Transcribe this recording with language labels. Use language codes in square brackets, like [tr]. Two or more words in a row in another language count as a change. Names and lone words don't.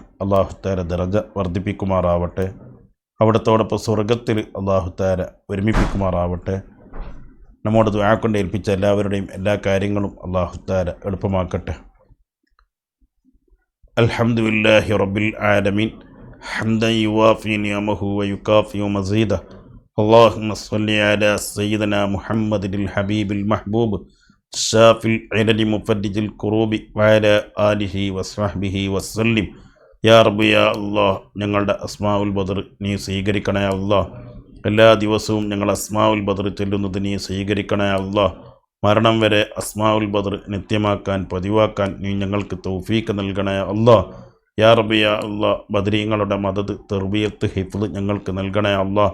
[ar] الله تعالى [ml] ദറജ വർദ്ധിപ്പിക്കുമാറാവട്ടെ. അവിടത്തോടൊപ്പം സ്വർഗത്തിൽ [ar] الله تعالى [ml] ഒരുമിപ്പിക്കുമാറാവട്ടെ. നമ്മോട് ദുആ കൊണ്ട് ഏൽപ്പിച്ച എല്ലാവരുടെയും എല്ലാ കാര്യങ്ങളും [ar] الله تعالى [ml] എളുപ്പമാക്കട്ടെ. [ar] الحمد لله رب العالمين حمدا يوافي نعمه ويكافئ مزيده اللهم صل على سيدنا محمد الحبيب المحبوب شاف العلل مفرج الكروب وعلى آله وصحبه وسلم. يا رب يا الله, [ml] ഞങ്ങളുടെ അസ്മാഉൽ ബദർ നീ സ്വീകരിക്കണേ അല്ലാഹ്. എല്ലാ ദിവസവും ഞങ്ങൾ അസ്മാഉൽ ബദർ ചൊല്ലുന്നത് നീ സ്വീകരിക്കണേ അല്ലാഹ്. മരണം വരെ അസ്മാഉൽ ബദർ നിത്യമാക്കാൻ പതിവാക്കാൻ നീ ഞങ്ങൾക്ക് തൗഫീഖ് നൽകണേ അല്ലാഹ്. [ar] يا رب يا الله, [ml] ബദരീങ്ങളുടെ മദദ് തർബിയത്ത് ഹിഫ്ള് ഞങ്ങൾക്ക് നൽകണേ അല്ലാഹ്.